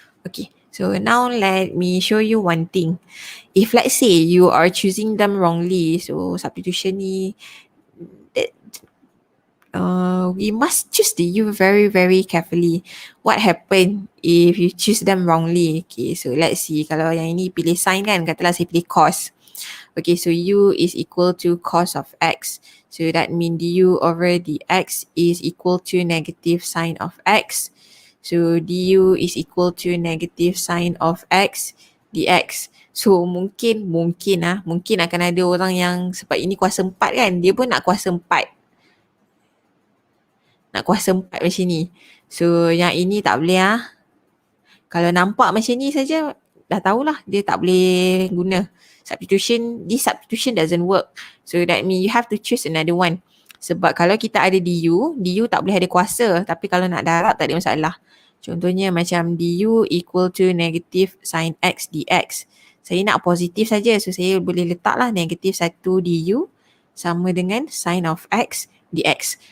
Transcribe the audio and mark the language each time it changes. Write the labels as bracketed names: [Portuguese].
[English] Okay, so now let me show you one thing. If let's say you are choosing them wrongly, so substitution ni, we must choose the u very, very carefully. What happen if you choose them wrongly? Okay, so let's see. [Malay] Kalau yang ini pilih sin kan, katalah saya pilih cos. [English] Okay, so u is equal to cos of x. So that means du over dx is equal to negative sin of x. So du is equal to negative sin of x dx. [Malay] So mungkin akan ada orang yang sebab ini kuasa 4 kan, dia pun nak kuasa 4. Nak kuasa 4 macam ni. So yang ini tak boleh lah. Kalau nampak macam ni saja, dah tahulah dia tak boleh guna. [English] This substitution doesn't work. So that means you have to choose another one. [Malay] Sebab kalau kita ada du tak boleh ada kuasa. Tapi kalau nak darab tak ada masalah. Contohnya macam [English] du equal to negative sin x dx. [Malay] Saya nak positif saja. So saya boleh letaklah negative 1 du sama dengan sin of x dx.